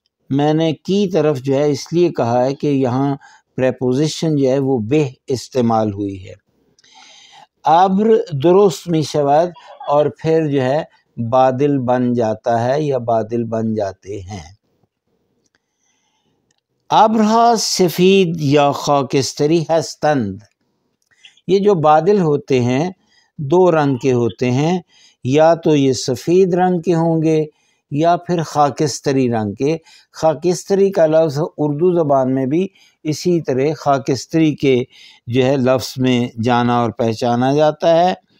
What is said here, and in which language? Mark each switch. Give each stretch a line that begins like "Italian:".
Urdu: میں نے کی طرف جو ہے اس لیے کہا ہے کہ یہاں پریپوزیشن جو ہے وہ بے استعمال ہوئی ہے.
Persian: ابر درست می شود،
Urdu: اور پھر جو ہے بادل بن جاتا ہے یا بادل بن جاتے ہیں.
Persian: ابرها سفید یا خاکستری ہستند.
Urdu: یہ جو بادل ہوتے ہیں دو رنگ کے ہوتے ہیں، یا تو یہ سفید رنگ کے ہوں گے یا پھر خاکستری رنگ کے. خاکستری کا لفظ اردو زبان میں بھی اسی طرح خاکستری کے جو ہے لفظ میں جانا اور پہچانا جاتا ہے.